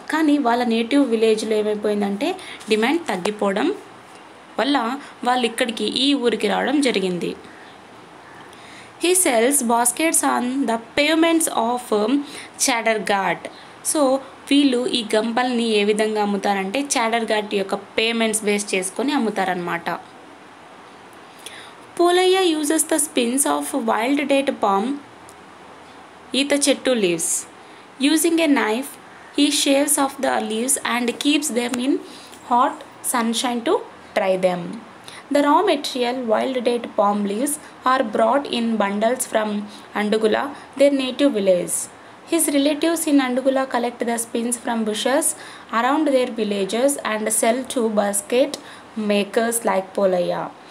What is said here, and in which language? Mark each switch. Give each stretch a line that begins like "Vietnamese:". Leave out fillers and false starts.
Telugu: కానీ వాళ్ళ నేటివ్ విలేజ్లో ఏమైపోయిందంటే డిమాండ్ తగ్గిపోవడం వల్ల వాళ్ళు ఇక్కడికి ఈ ఊరికి రావడం జరిగింది.
English: He sells baskets on the pavements of Chadarghat.
Telugu: So వీళ్ళు ఈ గంపల్ని ఏ విధంగా అమ్ముతారంటే చాడర్ఘాట్ యొక్క పేమెంట్స్ బేస్ చేసుకొని అమ్ముతారనమాట.
English: Polayya uses the spins of wild date palm
Telugu: ఈత చెట్టు
English: Leaves. Using a knife he shaves off the leaves and keeps them in hot sunshine to dry them. The raw material, wild date palm leaves, are brought in bundles from Andugula, their native village. His relatives in Andugula collect the spins from bushes around their villages and sell to basket makers like Polayya.